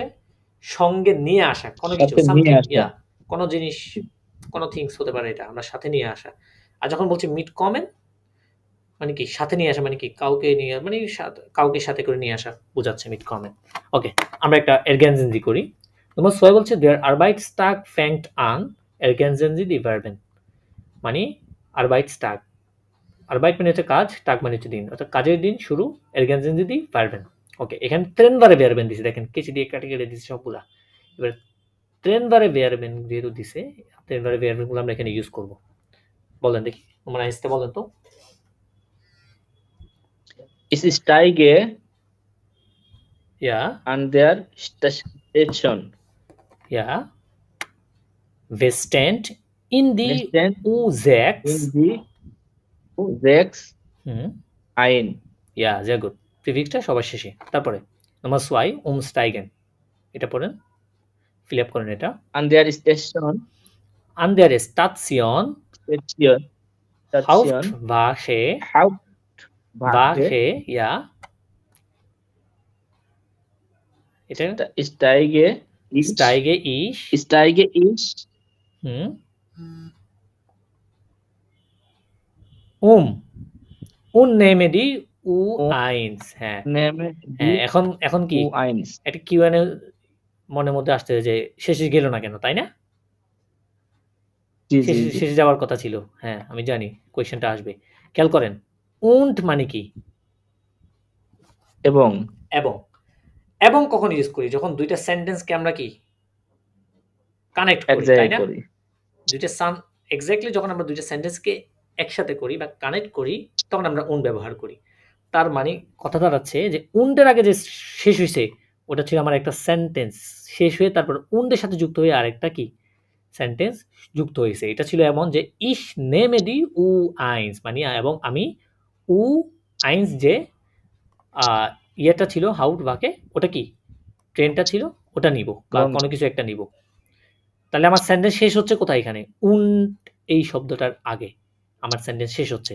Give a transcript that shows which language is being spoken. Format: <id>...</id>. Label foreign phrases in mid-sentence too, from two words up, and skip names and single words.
<bn>সঙ্গে নিয়ে আসা কোনো কিছু, সামথিং, ইয়া কোনো জিনিস, কোনো থিংস হতে পারে, এটা আমরা সাথে নিয়ে আসা। আর যখন বলছি মিট কমেন মানে কি? সাথে নিয়ে আসা, মানে কি? কাউকে নিয়ে, মানে কাউকে সাথে করে নিয়ে আসা বোঝাচ্ছে মিট কমেন। ওকে, আমরা একটা</bn> <de>ergänzen Sie</de> <bn>করি। নম্বর 6 বলছে</bn> <de>der Arbeitstag fängt an, ergänzen Sie die Verben,</de> <bn>মানে Arbeitstag, Arbeit মানে হচ্ছে কাজ, টাগ মানে হচ্ছে দিন, অর্থাৎ কাজের দিন শুরু,</bn> <de>ergänzen Sie die Verben।</de> <bn>ওকে, এখানে ট্রেনবারে Verben দিছে, দেখেন কেচি দিয়ে কাটি কেটে দিছে সবগুলা। এবার ট্রেনবারে Verben যেহেতু দিছে, ট্রেনবারে Verben গুলো আমরা এখানে ইউজ করব। বলেন দেখি, তোমরা আইসতে বলেন তো।</bn> <de>Ich steige Ja an der Station. Ja, wir stand in die U6 ein. Ja, sehr gut,</de> <bn>প্রিফিক্সটা সবার শেষে। তারপরে নম্বর 2 umsteigen, এটা পড়েন,</bn> <en>fill up</en> <bn>করেন এটা।</bn> <de>an der Station, an der Station Hauptwache, Wache, ja, এটা steige ich nehme die U1,</de> <bn>হ্যাঁ এখন কি একটা কিউএনএ মনের মধ্যে আসছে যে শেষে গেল না কেন, তাই না? জি জি শেষে জি শেষে যাওয়ার কথা ছিল। হ্যাঁ, আমি জানি কোয়েশ্চেনটা আসবে। খেয়াল করেন। und মানে কি? এবং এবং। এবং কখন ইউজ করি? যখন ২ টা সেন্টেন্সকে আমরা কি? কানেক্ট এক করি, তাই জায়গায় না? করি। ২ টা এক্সাক্টলি যখন আমরা ২ টা সেন্টেন্সকে একসাথে করি বা কানেক্ট করি, তখন আমরা und ব্যবহার করি। তার মানে কথা দাঁড়াচ্ছে যে und এর আগে যে শেষ হইছে, ওটা ছিল আমার একটা সেন্টেন্স। শেষ হয়ে তারপর und এর সাথে যুক্ত হয়ে আরেকটা কি? সেন্টেন্স যুক্ত হইছে। এটা ছিল এমন যে</bn> <de>ich nehme die U1</de> <bn>মানে এবং আমি U1 যে আ ইয়েটা ছিল হাউটবাকে ওটা কি? ট্রেনটা ছিল ওটা নিবো বা এবং কোনো কিছু একটা নিবো। তাহলে আমার সেন্টেন্স শেষ হচ্ছে কোথায় এখানে? und এই শব্দটার আগে আমার সেন্টেন্স শেষ হচ্ছে।</bn>